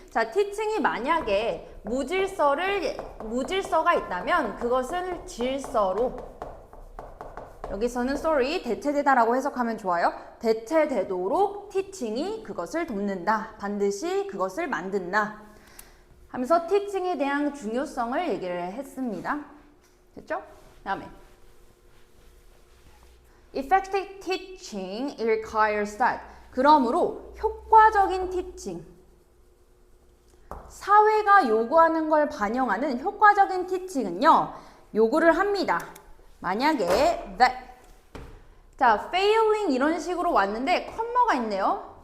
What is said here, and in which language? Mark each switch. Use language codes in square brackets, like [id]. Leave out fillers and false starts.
[ko] 자, 티칭이 만약에 무질서가 있다면 그것은 질서로, 여기서는 sorry, 대체되다라고 해석하면 좋아요. 대체되도록 티칭이 그것을 돕는다. 반드시 그것을 만든다. 하면서 티칭에 대한 중요성을 얘기를 했습니다. 됐죠? 다음에 [en] Effective teaching requires that. [ko] 그러므로 효과적인 티칭, 사회가 요구하는 걸 반영하는 효과적인 티칭은요, 요구를 합니다. 만약에 that. 자, failing 이런 식으로 왔는데 컴마가 있네요.